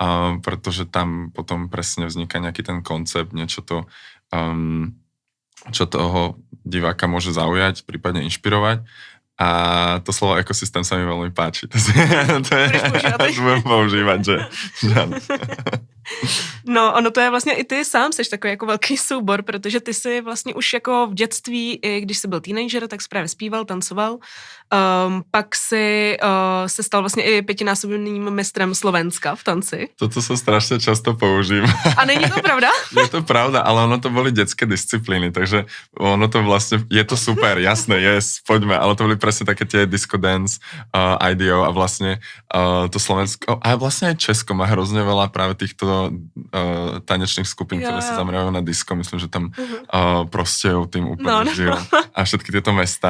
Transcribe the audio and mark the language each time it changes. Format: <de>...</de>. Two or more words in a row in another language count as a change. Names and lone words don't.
<sk>pretože tam potom presne vzniká nejaký ten koncept, niečo to, čo toho diváka môže zaujať, prípadne inšpirovať. A to slovo ekosystém sa mi veľmi páči. To budem používať, že áno.</sk> <cs>No, ono to je vlastně i ty sám seš takový jako velký soubor, protože ty jsi vlastně už jako v dětství, i když jsi byl teenager, tak jsi právě zpíval, tancoval. Pak si se stal vlastně i 5násobným mistrem Slovenska v tanci.</cs> <sk>Toto sa strašne často používa.</sk> <cs>A není to pravda?</cs> <sk>Je to pravda, ale ono to boli detské disciplíny, takže ono to vlastne, je to super, jasné, poďme, ale to boli presne také tie</sk> <en>disco dance,</en> <sk>IDO a vlastne to Slovensko, a vlastne aj Česko má hrozne veľa práve týchto tanečných skupín, ktoré sa zamerajú na disco, myslím, že tam Prostějov tým úplne žil a všetky tieto mesta.</sk>